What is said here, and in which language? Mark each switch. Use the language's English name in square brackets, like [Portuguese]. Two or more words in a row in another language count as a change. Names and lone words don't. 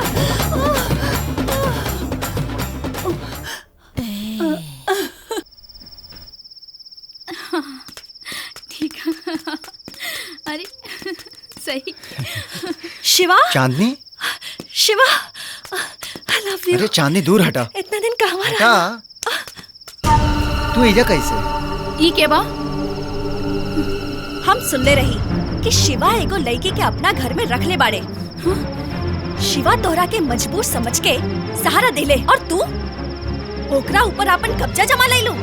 [Bhojpuri] ठीक है। अरे सही। शिवा, चांदनी, शिवा, [English] I love you। [Bhojpuri] अरे चांदनी दूर हटा। इतना दिन कहाँ हटा। तू इजा कैसे? ई के बा? हम सुनले रही कि शिवा एगो लड़की के अपना घर में रख ले बाड़े। शिवा तोहरा के मजबूर समझ के सहारा दिले और तू ओकरा ऊपर अपन कब्जा जमा ले लू।